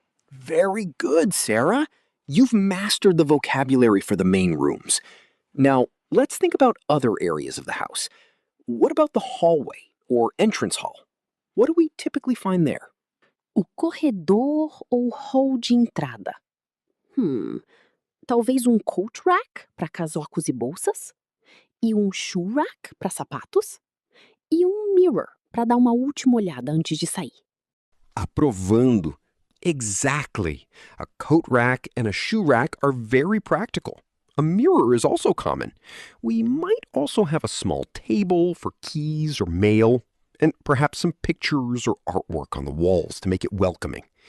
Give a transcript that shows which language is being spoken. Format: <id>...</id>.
<en>Very good, Sarah. You've mastered the vocabulary for the main rooms. Now, let's think about other areas of the house. What about the hallway or entrance hall? What do we typically find there?</en> <pt>O corredor ou hall de entrada? Talvez um coat rack para casacos e bolsas? E um shoe rack para sapatos? E um mirror para dar uma última olhada antes de sair. Aprovando.</pt> <en>Exactly. A coat rack and a shoe rack are very practical. A mirror is also common. We might also have a small table for keys or mail, and perhaps some pictures or artwork on the walls to make it welcoming.</en>